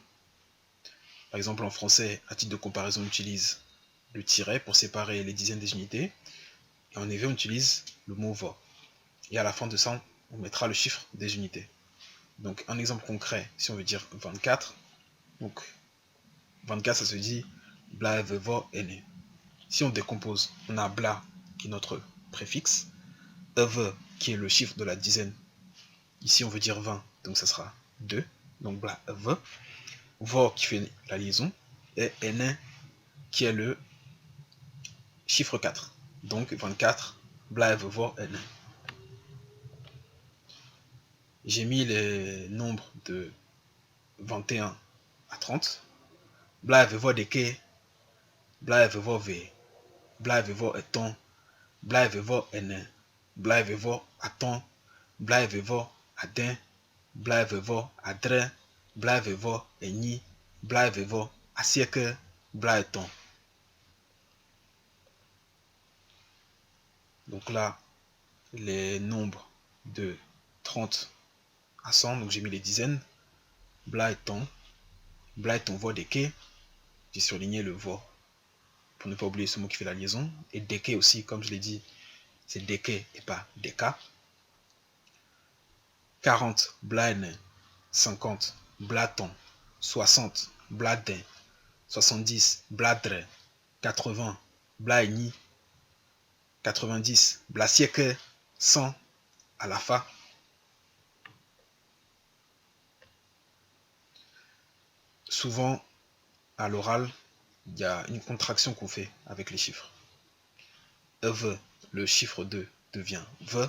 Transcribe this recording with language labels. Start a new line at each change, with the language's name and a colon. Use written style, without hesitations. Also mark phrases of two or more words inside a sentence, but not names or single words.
French: Par exemple, en français, à titre de comparaison, on utilise le tiret pour séparer les dizaines des unités. Et en EV, on utilise le mot vo. Et à la fin de ça, on mettra le chiffre des unités. Donc, un exemple concret, si on veut dire 24, donc 24, ça se dit
Ewe: bla, vo, ene.
French: Si on décompose, on a bla qui est notre préfixe, eve qui est le chiffre de la dizaine. Ici, on veut dire 20, donc ça sera 2.
Ewe: Donc bla, eve.
French: Vo qui fait la liaison, et ene qui est le chiffre 4. Donc 24,
Ewe: bla, eve, vo, ene.
French: J'ai mis les nombres de 21 à 30.
Ewe: Bla, eve, vo, deke, bla, eve, vo, ve, bla, eve, vo, eton, bla, eve, vo, ene, bla, eve, vo, aton, bla, eve, vo, adin, bla, eve, vo, adre, bla, eve, vo, eni, bla, eve, vo, asieke, bla, eton.
French: Donc là, les nombres de 30 à 100, donc j'ai mis les dizaines.
Ewe: Bla, eton, vo, deke,
French: j'ai surligné le vo pour ne pas oublier ce mot qui fait la liaison. Et deke aussi, comme je l'ai dit, c'est deke et pas deka. 40, blaine. 50, blaton. 60, bladin. 70, bladre. 80, blaini. 90, blasieke. 100, à la fin. Souvent, à l'oral, il y a une contraction qu'on fait avec les chiffres. Eve, le chiffre 2 devient ve.